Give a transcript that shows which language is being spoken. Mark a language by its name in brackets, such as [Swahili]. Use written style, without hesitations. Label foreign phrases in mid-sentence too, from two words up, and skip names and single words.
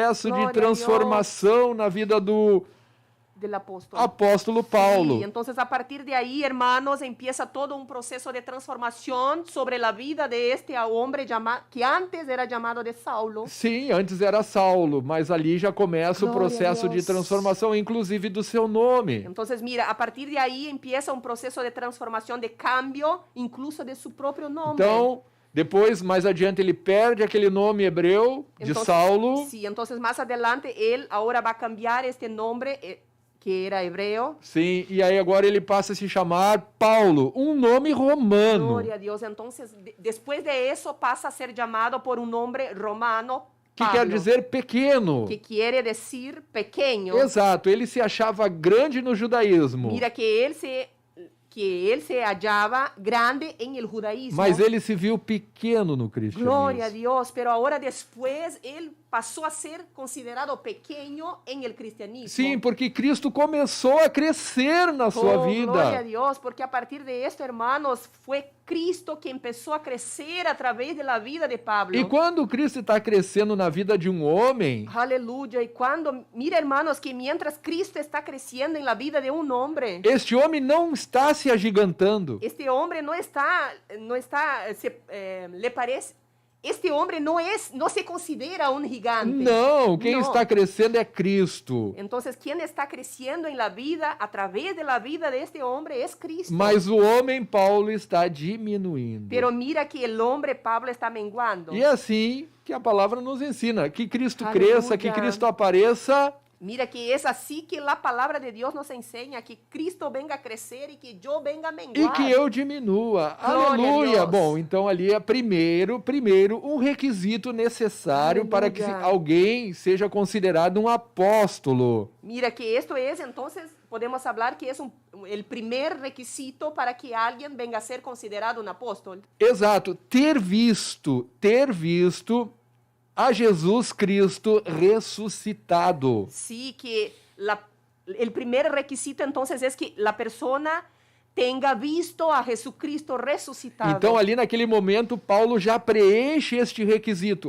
[Portuguese] Glória a de transformação na vida do [Spanish] del apóstol. [Portuguese] apóstolo Paulo. [Spanish] Sí, entonces a partir de ahí, hermanos, empieza todo un proceso de transformación sobre la vida de este hombre que antes era llamado de Saulo. [Portuguese] Sim, antes era Saulo, mas ali já começa o Glória a processo de Deus. transformação, inclusive do seu nome. [Spanish] Entonces, mira, a partir de ahí empieza un proceso de transformación, de cambio, incluso de su propio nombre. [Portuguese] Então, depois, mais adiante, ele perde aquele nome hebreu de [Spanish] Entonces, [Portuguese] Saulo. [Spanish] Sí, entonces más adelante él ahora va a cambiar este nombre que era hebreo. [Portuguese] Sim, e aí agora ele passa a se chamar Paulo, um nome romano. [Spanish] Gloria a Dios. Entonces, después de eso pasa a ser llamado por un nombre romano, [Portuguese] Que [Spanish] Pablo, [Portuguese] quer dizer pequeno. [Spanish] que quiere decir pequeño. [Portuguese] Exato, ele se achava grande no judaísmo, [Spanish] Mira que él se hallaba grande en el judaísmo. [Portuguese] mas ele se viu pequeno no [Spanish] Gloria a [Portuguese] cristianismo. [Spanish] Dios, pero ahora después él pasó a ser considerado pequeño en el cristianismo. [Portuguese] Sim, porque Cristo começou a crescer na sua [Spanish] Gloria a [Portuguese] vida. [Spanish] Dios, porque a partir de esto, hermanos, fue Cristo que empezó a crecer a través de la vida de Pablo. [Portuguese] E quando Cristo está crescendo na vida de um homem, [Spanish] Aleluya. Y cuando, mira, hermanos, que mientras Cristo está creciendo en la vida de un hombre, [Portuguese] este homem não está se agigantando. [Spanish] este hombre le parece, este hombre no se considera un gigante. [Portuguese] Não, quem [Spanish] No. [Portuguese] está crescendo é Cristo. [Spanish] Entonces, quien está creciendo en la vida, a través de la vida de este hombre, es Cristo. [Portuguese] Mas o homem Paulo está diminuindo. [Spanish] Pero mira que el hombre Pablo está menguando. [Portuguese] E é assim que a palavra nos ensina, que Cristo Aleluia. cresça, que Cristo apareça, [Spanish] Mira que es así que la palabra de Dios nos enseña que Cristo venga a crecer y que yo venga a menguar. [Portuguese] e que eu diminua. Glória a Aleluia! Deus. Bom, então ali é primeiro um requisito necessário para que Aleluia. alguém seja considerado um apóstolo. [Spanish] Mira que esto es, entonces, podemos hablar que es el primer requisito para que alguien venga a ser considerado un apóstol. [Portuguese] Exato, ter visto a Jesus Cristo ressuscitado. [Spanish] Sí, que el primer requisito entonces es que la persona tenga visto a Jesucristo resucitado. [Portuguese] Então, ali naquele momento, Paulo já preenche este requisito.